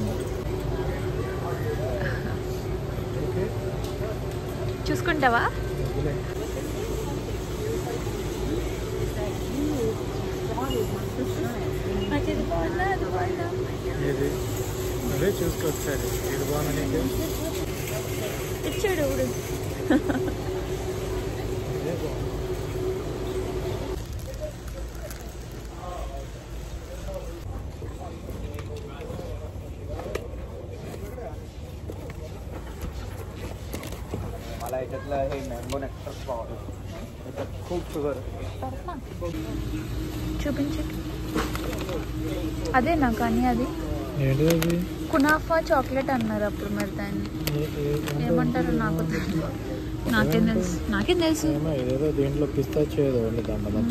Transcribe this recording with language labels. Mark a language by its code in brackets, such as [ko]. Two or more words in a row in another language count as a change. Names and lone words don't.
[te] చూసుకుంటావా? ఇది అదే చూసుకో ఒకసారి, ఇది బాగుంది. ఇచ్చాడు ఇప్పుడు. [mr] मला याच्यातलं हे [en] mango nectar powder, [mr] याच्यात खूप शुगर. [te] చూపించు. అదేనా కానీ అది ఏంటి అది? కునాఫా చాక్లెట్ అన్నారు అప్పుడు. మరి దాన్ని ఏమంటారు నాకు తెలియదు. నాకేం తెలుసు. ఏదో దీంట్లో పిస్తాచియో దాంట్లో.